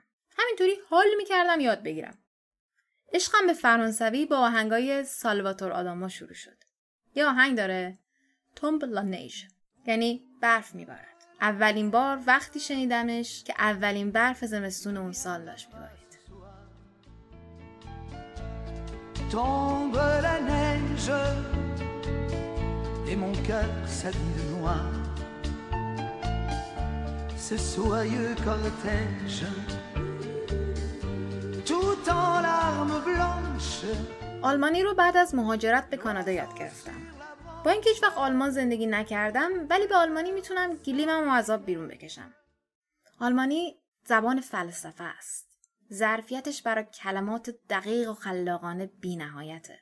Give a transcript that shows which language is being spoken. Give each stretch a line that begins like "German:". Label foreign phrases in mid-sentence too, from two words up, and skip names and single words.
Persian: همینطوری حال میکردم یاد بگیرم. عشقم به فرانسوی با آهنگای سالواتور آداما شروع شد. یه آهنگ داره
French: Tombe la neige,
Persian: یعنی برف میبارد. اولین بار وقتی شنیدمش که اولین برف زمستون اون سال داشت میبارید.
French: Tombe la neige et mon cœur s'habille de noir. Ce soyeux cortège tout en larmes blanches.
Persian: آلمانی رو بعد از مهاجرت به کانادا یاد گرفتم. با اینکه هیچ وقت آلمان زندگی نکردم، ولی به آلمانی میتونم گلیمم از آب بیرون بکشم. آلمانی زبان فلسفه است. ظرفیتش برای کلمات دقیق و خلاقانه بی نهایته.